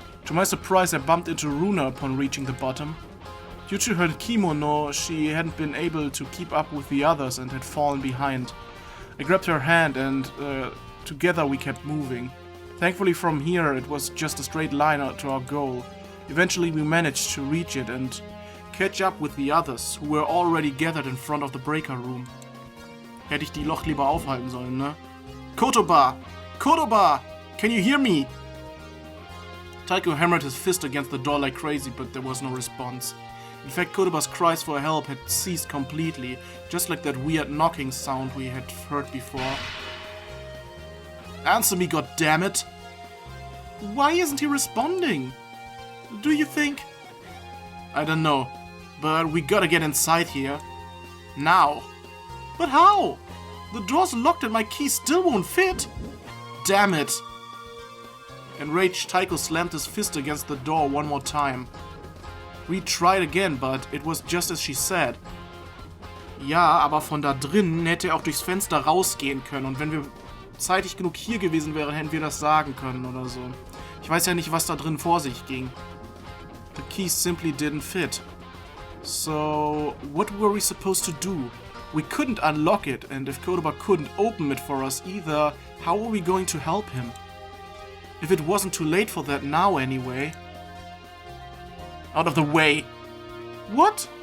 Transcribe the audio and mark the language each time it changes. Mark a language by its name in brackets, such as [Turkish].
[English] To my surprise, I bumped into Runa upon reaching the bottom. Due to her kimono, she hadn't been able to keep up with the others and had fallen behind. I grabbed her hand and together we kept moving. Thankfully from here it was just a straight line to our goal. Eventually we managed to reach it and catch up with the others, who were already gathered in front of the breaker room. [German] Hätte ich die Loch lieber aufhalten sollen, ne? [English] Kotoba! Kotoba! Can you hear me? Taiko hammered his fist against the door like crazy, but there was no response. In fact, Kotoba's cries for help had ceased completely, just like that weird knocking sound we had heard before. Answer me, goddammit! Why isn't he responding? Do you think? I don't know, but we gotta get inside here. Now. But how? The door's locked and my key still won't fit. Damn it! Enraged, Taiko slammed his fist against the door one more time. We tried again, but it was just as she said. [German] Ja, aber von da drinnen hätte er auch durchs Fenster rausgehen können. Und wenn wir zeitig genug hier gewesen wären, hätten wir das sagen können oder so. Ich weiß ja nicht, was da drin vor sich ging. [English] The key simply didn't fit. So, what were we supposed to do? We couldn't unlock it, and if Kotoba couldn't open it for us either, how were we going to help him? If it wasn't too late for that now anyway. Out of the way. What?